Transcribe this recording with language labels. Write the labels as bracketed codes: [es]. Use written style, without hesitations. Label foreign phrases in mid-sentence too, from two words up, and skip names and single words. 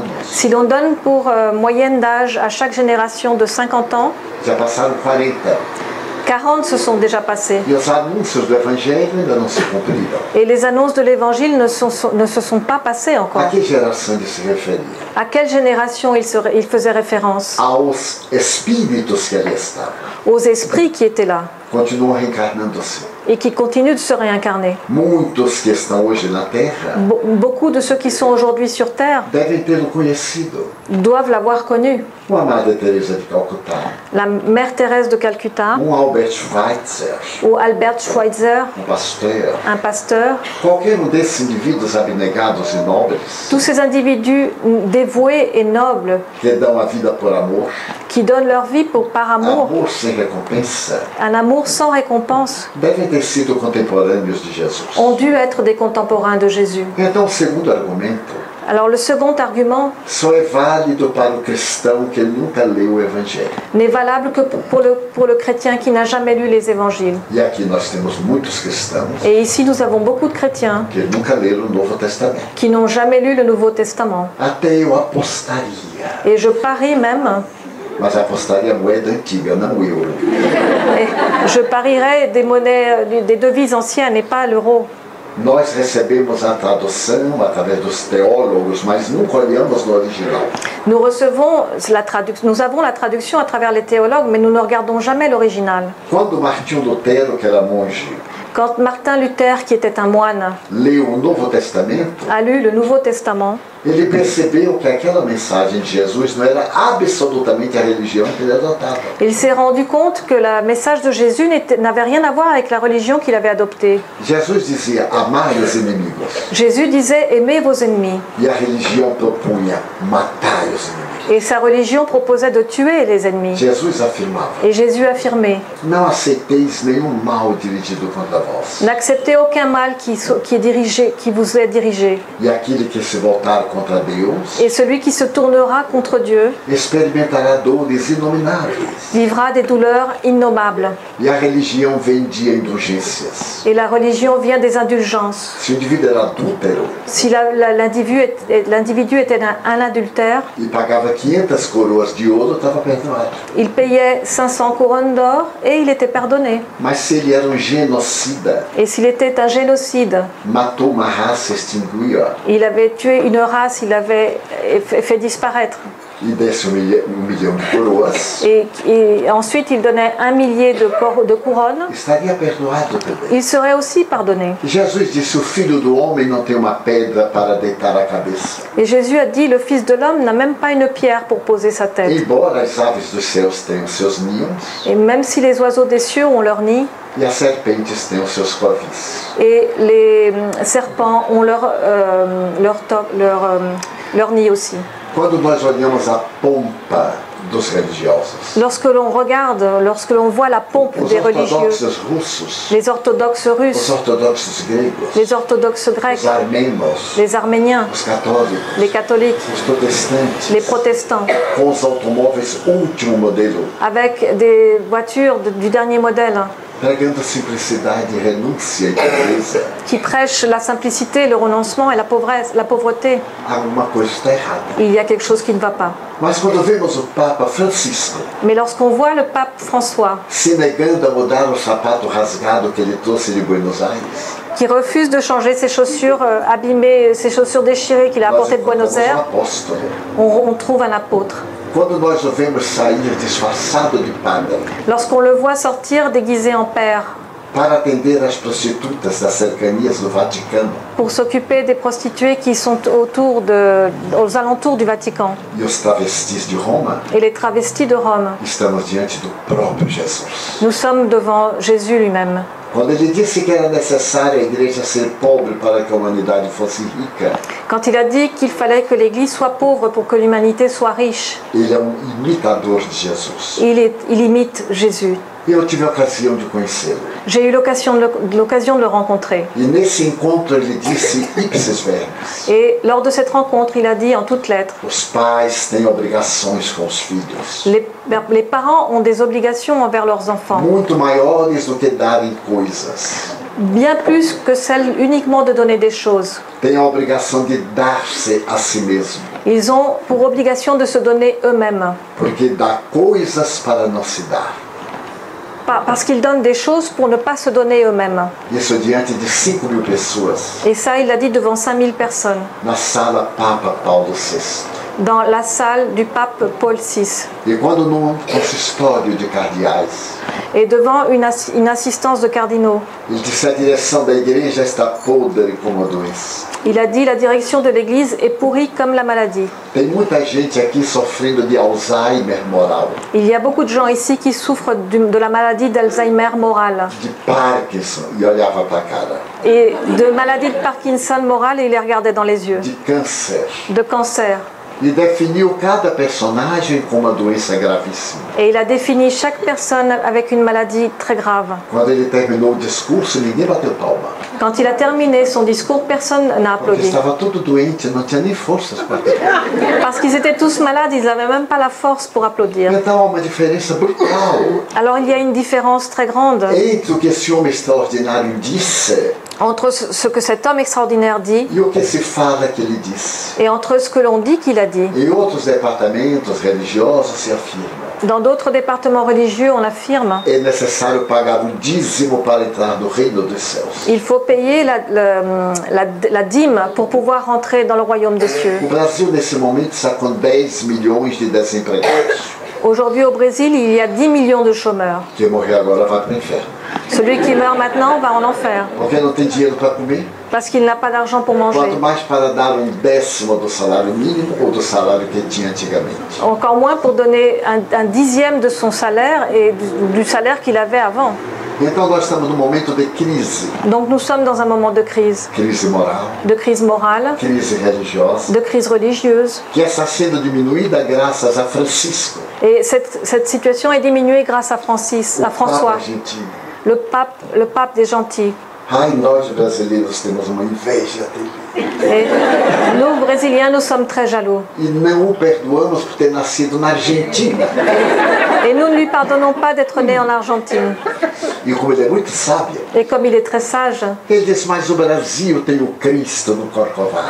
[fr] Si l'on donne pour moyenne d'âge à chaque génération de 50 ans, [pt] já passaram 40. [fr] 40 se sont déjà passés. [pt] E os anúncios do Evangelho ainda não se cumpriram. [fr] Et les annonces de l'Évangile ne se sont pas passées [pt] A [fr] encore. [pt] que geração ele se referia? [fr] À quelle génération il faisait référence? [pt] Aos espíritos que ali estavam. [fr] Aux esprits qui étaient là [pt] Continuam reencarnando-se. [fr] et qui continuent de se réincarner. [pt] Muitos que estão hoje na Terra [fr] Beaucoup de ceux qui sont aujourd'hui sur Terre [pt] devem tê-lo conhecido. [fr] doivent l'avoir connu. [pt] Uma Madre Teresa de Calcutá, [fr] La mère Thérèse de Calcutta [pt] Albert Schweitzer, [fr] ou Albert Schweitzer, [pt] pasteur, [fr] un pasteur. [pt] qualquer desses indivíduos abnegados e nobres [fr] Tous ces individus dévoués et nobles [pt] que dão a vida por amor, [fr] qui donnent leur vie par amour, [pt] amor sem recompensa, [fr] un amour sans récompense, [pt] devem ter sido contemporâneos de Jesus. [fr] ont dû être des contemporains de Jésus. [pt] Então, o segundo argumento [fr] Alors le second argument [pt] só é válido para o cristão que nunca leu o Evangelho. [fr] n'est valable que pour le chrétien qui n'a jamais lu les évangiles. [pt] E aqui nós temos muitos cristãos [fr] Et ici nous avons beaucoup de chrétiens [pt] que nunca leram o Novo Testamento. [fr] qui n'ont jamais lu le Nouveau Testament. [pt] Até eu apostaria, [fr] Et je parie même, [pt] mas apostaria moeda antiga, não euro. [fr] je parierais des monnaies, des devises anciennes et pas l'euro. [pt] Nós recebemos a tradução através dos teólogos, mas nunca olhamos no original. [fr] Nous avons la traduction à travers les théologues, mais nous ne regardons jamais l'original. [pt] Quando Martinho Lutero, que era monge, [fr] Quand Martin Luther, qui était un moine, [pt] leu o Novo Testamento, [fr] a lu le Nouveau Testament, [pt] ele percebeu que aquela mensagem de Jesus não era absolutamente a religião que ele adotava. [fr] il s'est rendu compte que le message de Jésus n'avait rien à voir avec la religion qu'il avait adoptée. [pt] Jesus dizia, amai os inimigos. [fr] Jésus disait « Aimez vos ennemis [pt] E a religião propunha, matai os inimigos. » [fr] et sa religion proposait de tuer les ennemis. [pt] Jesus afirmava, [fr] Et Jésus affirmait [pt] não aceiteis nenhum mal dirigido contra vós. « [fr] N'acceptez aucun mal qui vous est dirigé. [pt] E aquele que se voltar contra Deus, [fr] Et celui qui se tournera contre Dieu [pt] experimentará dores inomináveis. [fr] vivra des douleurs innommables. [pt] E a religião vendia indulgências. [fr] Et la religion vient des indulgences. [pt] Se o indivíduo era adúltero [fr] Si l'individu était un adultère, [pt] e pagava 500 coroas de ouro, estava perdoado. [fr] il payait 500 couronnes d'or et il était pardonné. [pt] Mas se ele era um genocida, [fr] Et s'il était un génocide, [pt] matou uma raça, extinguiu-a, [fr] il avait tué une race, il avait fait disparaître. [pt] e desse um milhão de coroas, [fr] Et ensuite il donnait 1 millier de couronnes, [pt] estaria perdoado também. [fr] il serait aussi pardonné. [pt] Jesus disse, o Filho do Homem não tem uma pedra para deitar a cabeça. [fr] Et Jésus a dit, le Fils de l'homme n'a même pas une pierre pour poser sa tête. [pt] Embora as aves dos céus tenham seus ninhos, [fr] Et même si les oiseaux des cieux ont leur nid, [pt] e as serpentes tenham seus covis, [fr] et les serpents ont leur nid aussi. [pt] quando nós olhamos a pompa dos religiosos, [fr] Lorsque l'on voit la pompe [pt] os [fr] des religieux, [pt] ortodoxos russos, [fr] les orthodoxes [pt] os [fr] russes, [pt] ortodoxos gregos, [fr] les orthodoxes grecs, [pt] os armênios, [fr] les arméniens, [pt] os católicos, [fr] les catholiques, [pt] os protestantes, [fr] les protestants, [pt] com os automóveis último modelo, [fr] avec des voitures du dernier modèle, [pt] pregando simplicidade, renúncia e pobreza, [fr] qui prêchent la simplicité, le renoncement et la pauvreté. [pt] alguma coisa está errada. [fr] Il y a quelque chose qui ne va pas. [pt] Mas quando vemos o Papa Francisco [fr] Mais lorsqu'on voit le pape François, [pt] se negando a mudar o sapato rasgado que ele trouxe de Buenos Aires, [fr] qui refuse de changer ses chaussures abîmées, ses chaussures déchirées qu'il a [pt] nós [fr] apportées de Buenos [pt] encontramos um [fr] Aires, [pt] apóstolo. [fr] on trouve un apôtre. [pt] Quando nós o vemos sair disfarçado de padre [fr] Lorsqu'on le voit sortir déguisé en père [pt] para atender as prostitutas das cercanias do Vaticano [fr] pour s'occuper des prostituées qui sont aux alentours du Vatican [pt] e os travestis de Roma, [fr] et les travestis de Rome, [pt] estamos diante do próprio Jesus. [fr] nous sommes devant Jésus lui-même. [pt] Quando ele disse que era necessário a igreja ser pobre para que a humanidade fosse rica, [fr] Quand il a dit qu'il fallait que l'Église soit pauvre pour que l'humanité soit riche, [pt] ele é um imitador de Jesus. [fr] il imite Jésus. [pt] Eu tive a ocasião de conhecê-lo. [fr] J'ai eu l'occasion de le rencontrer. [pt] E nesse encontro ele disse [la] ipsis verbis: [fr] Et lors de cette rencontre, il a dit en toutes lettres, [pt] os pais têm obrigações com os filhos, [fr] les parents ont des obligations envers leurs enfants, [pt] muito maiores do que darem coisas. [fr] bien plus que celle uniquement de donner des choses. [pt] Têm a obrigação de dar-se a si mesmo, [fr] Ils ont pour obligation de se donner eux-mêmes, [pt] porque dá coisas para não se dar. [fr] parce qu'ils donnent des choses pour ne pas se donner eux-mêmes. [pt] Isso diante de 5.000 pessoas, [fr] Et ça, il l'a dit devant 5000 personnes, [pt] na sala Papa Paulo VI. [fr] dans la salle du pape Paul VI, [pt] E quando num consistório de cardeais, [fr] et devant une assistance de cardinaux. [pt] ele disse: a direção da igreja está podre como a doença. [fr] Il a dit la direction de l'Église est pourrie comme la maladie. [pt] Tem muita gente aqui sofrendo de Alzheimer moral, [fr] Il y a beaucoup de gens ici qui souffrent de la maladie d'Alzheimer morale [pt] de Parkinson, e olhava para a cara, [fr] et de maladie de Parkinson morale et il les regardait dans les yeux, [pt] de câncer. [fr] de cancer. [pt] E definiu cada personagem com uma doença gravíssima. [fr] Et il a défini chaque personne avec une maladie très grave. [pt] Quando ele terminou o discurso, ninguém bateu palma, [fr] Quand il a terminé son discours, personne n'a [pt] porque [fr] applaudi. [pt] estava todo doente, não tinha nem forças para aplaudir. [fr] Parce qu'ils étaient tous malades, ils n'avaient même pas la force pour applaudir. [pt] Então há uma diferença brutal [fr] Alors il y a une différence très grande [pt] entre o que esse homem extraordinário disse [fr] entre ce que cet homme extraordinaire dit [pt] e o que se fala que ele disse. [fr] et entre ce que l'on dit qu'il a dit. [pt] Em outros departamentos religiosos se afirma: [fr] Dans d'autres départements religieux, on affirme [pt] é necessário pagar o dízimo para entrar no reino dos céus. [fr] il faut payer la dîme pour pouvoir rentrer dans le royaume des cieux. [pt] O Brasil, nesse momento, está com 10 milhões de desempregados. [fr] Aujourd'hui au Brésil, il y a 10 millions de chômeurs. [pt] Quem morrer agora vai para o inferno. [fr] Celui qui meurt maintenant va en enfer, [pt] porque não tem dinheiro para comer. [fr] parce qu'il n'a pas d'argent pour manger. [pt] Quanto mais para dar 1/10 do salário mínimo ou do salário que tinha antigamente. [fr] Encore moins pour donner un dixième de son salaire et du salaire qu'il avait avant. [pt] Então nós estamos num momento de crise. [fr] Donc nous sommes dans un moment de crise [pt] Crise morale, crise religiosa, [fr] de crise religieuse. [pt] que está sendo diminuída graças a Francisco, [fr] Et cette situation est diminuée grâce à [pt] Papa [fr] François, [pt] argentino. [fr] le pape des gentils. [pt] Ai, nós brasileiros temos uma inveja dele. [fr] Et nous, Brésiliens, nous sommes très jaloux. [pt] E não o perdoamos por ter nascido na Argentina. [fr] Et nous ne lui pardonnons pas d'être né en Argentine. [pt] E como ele é muito sábio, [fr] Et comme il est très sage, [pt] ele disse, mas o Brasil tem o Cristo no Corcovado.